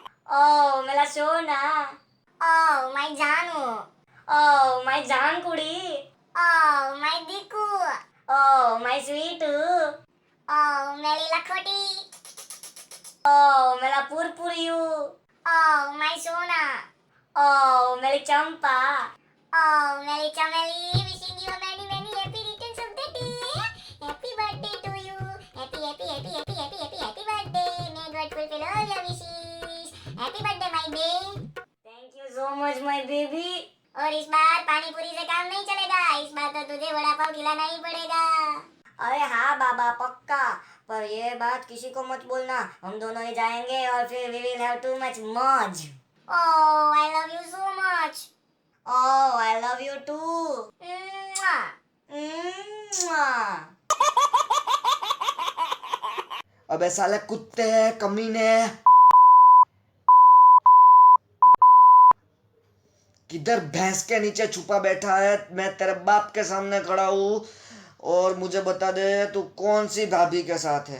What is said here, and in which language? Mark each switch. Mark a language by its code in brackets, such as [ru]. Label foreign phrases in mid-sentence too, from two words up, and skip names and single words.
[hi] Oh, मेरा सोना. [en] Oh, my Janu. Oh, my [pa] ਜਾਨ ਕੁੜੀ. [en] Oh, my Diku. Oh, my sweet. [hi] Oh, मेरी लखोटी. Oh, मेरा पुरपुरियू. [en] Oh, my Sona. [hi] Oh, मेरी चंपा. Oh, मेरी चमेली. [en] Wishing you a many, many happy returns of the day. Happy birthday to you. Happy, happy, happy, happy, happy, happy, happy birthday. May God fulfill all your wishes. Happy birthday, my babe. Thank you so much, my baby. [hi] और इस बार पानी पूरी से काम नहीं चलेगा. इस बार तो तुझे वड़ा पाव खिलाना ही पड़ेगा. अरे हाँ बाबा पक्का. पर ये बात किसी को मत बोलना. हम दोनों ही जाएंगे और फिर [en] we will have too much [hi] मौज. [en] Oh, I love you so much. Oh, I love you too. Mwah. Mwah. [hi] अबे साले कुत्ते हैं, कमीने. किधर भैंस के नीचे छुपा बैठा है? मैं तेरे बाप के सामने खड़ा हूँ और मुझे बता दे तू कौन सी भाभी के साथ है.